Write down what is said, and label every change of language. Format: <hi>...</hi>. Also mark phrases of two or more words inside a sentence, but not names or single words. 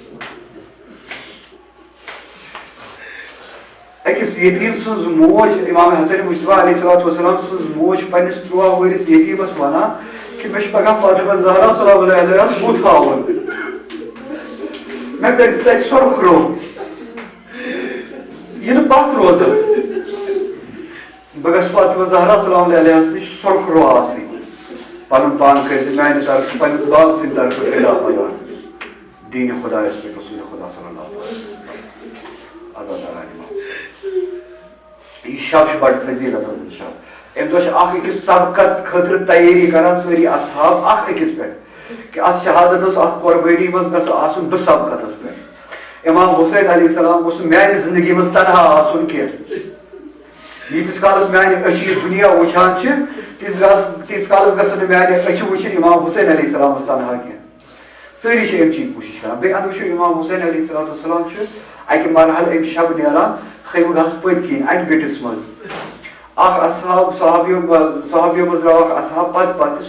<ks>أکِس یتیٖم سٕنٛز موج امام حسن مصطفیٰ</ks> <ar>علیہ الصلوۃ والسلام</ar> <ks>سٕنٛز موج پننِس 13 وٕہرِس یتیٖمس ونان کہِ مےٚ چھُ پگاہ فاطمہ زہرا سلام علیہَس بُتھ ہاوُن مےٚ کٔرۍ زِ تتہِ سۄرُخ روٚف یہِ نہٕ پتھ روزان بہٕ گژھٕ فاطمہ زہرا سلام علیہَس نِش سۄرُخ روٚف آسٕنۍ پن پان کر میانہ طرف پنس باب سند طرف فدا پزان دین خدا اس پہ رسول خدا</ks> <ar>صلی اللہ علیہ وسلم</ar> <ks>آزاد یہ شب بڑ فضیلت ہند شب ام دہ اخ أکس سبقت خاطر تیاری کران ساری اصحاب اخ أکس پہ کہ ات شہادت ات قربانی مز گژھِ آسن بہ سبقتس پہ امام حسین</ks> <ar>علیہ السلام</ar> <ks>گوٚژھ میانہ زندگی مز تنہا آسن کینٛہہ ییٖتِس کالس میانہ أچھ دنیا وٕچھان چھِ تیٖتِس کالس گژھن میانہ أچھ وٕچھِنۍ امام حسین علیہ السلامس تنہا کینٛہہ سٲری چھِ امچی کوٗشِش کران بیٚیہِ اندٕ وٕچھو امام حسین</ks> <ar>علیہ الصلوۃ والسلام</ar> <ks>چھُ اکہِ مرحلہٕ امہِ شب نیران خیمہٕ گاہس پٔتۍ کِنۍ اَنہِ گٔٹِس منٛز اکھ اصحاب صحابیو منٛز درٛاو اکھ اصحاب پتہٕ پتہٕ</ks>